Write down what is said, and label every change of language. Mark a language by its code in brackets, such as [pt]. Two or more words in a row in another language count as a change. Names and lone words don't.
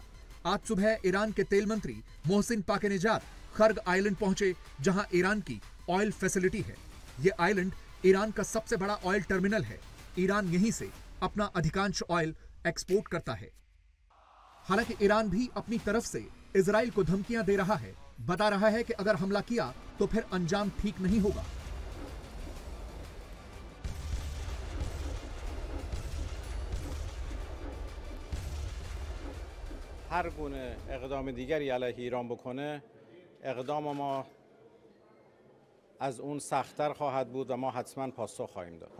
[hi] आज सुबह ईरान के तेल मंत्री मोहसिन पाकेनेजाद खर्ग आइलैंड पहुंचे, जहां ईरान की [en] oil facility [hi] है। यह आइलैंड ईरान का सबसे बड़ा [en] oil terminal [hi] है। ईरान यहीं से अपना अधिकांश [en] oil export [hi] करता है। हालांकि ईरान भी अपनी तरफ से इजराइल को धमकियां दे रहा है, बता रहा है कि अगर हमला किया तो फिर अंजाम ठीक नहीं होगा। [fa] هر گونه اقدام دیگری علیه ایران بکنه، اقدام ما از اون سخت‌تر خواهد بود و ما حتما پاسخ خواهیم داد.